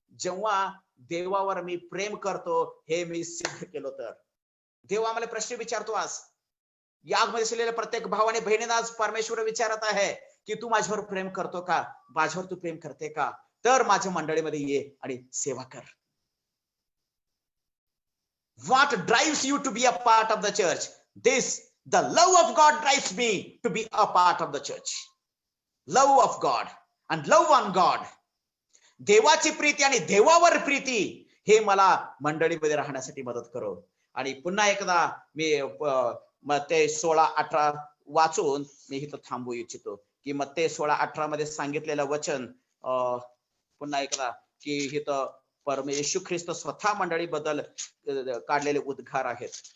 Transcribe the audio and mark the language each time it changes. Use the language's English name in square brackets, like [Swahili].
[Marathi] जेव्हा देवावर मी प्रेम करतो, हे मी सिद्ध केलं तर. देव आम्हाला प्रश्न विचारतो. आज यागमध्ये असलेल्या प्रत्येक भावाने बहिणीने आज परमेश्वर विचारत आहे की तू माझ्यावर प्रेम करतो का, माझ्यावर तू प्रेम करते का, तर माझ्या मंडळीमध्ये ये आणि सेवा कर. [English] What drives you to be a part of the church? The love of God drives me to be a part of the church. Love of God and love on God. [Marathi] देवाची प्रीती आणि देवावर प्रीती हे मला मंडळीमध्ये राहण्यासाठी मदत करो. आणि पुन्हा एकदा मी मत्ते 16:18 वाचून मी इथं थांबू इच्छितो की मत्ते 16:18 मध्ये सांगितलेलं वचन पुन्हा एकदा की इथं येशू ख्रिस्त स्वतः मंडळी बद्दल काढलेले उद्गार आहेत.